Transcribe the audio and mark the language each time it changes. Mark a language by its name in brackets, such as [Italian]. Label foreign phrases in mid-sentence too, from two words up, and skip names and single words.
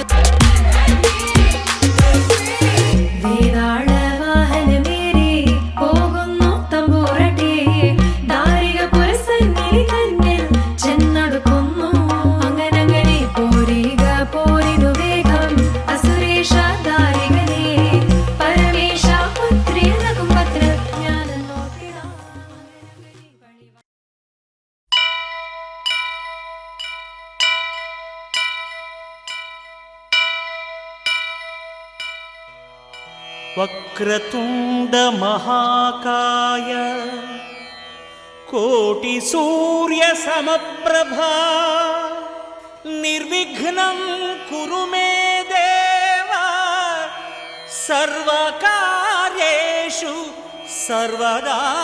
[Malayalam] വേതാള വാഹനമേറി പോകുന്നു തമ്പൂരട്ടി ദാരിക പുരസന്നിധി തന്നിൽ ചെന്നടുക്കുന്നു അങ്ങനെ പോരിക പോരിനു വേഗം അസുരേഷ ദാരികനെ പരമേശ പുത്രിയനകും പത്ര ജ്ഞാനം നോക്കിടാം [Sanskrit] వక్రతుండ మహాకాయ కోటి సూర్య సమప్రభా నిర్విఘ్నం కురు మే దేవా సర్వకార్యేషు సర్వదా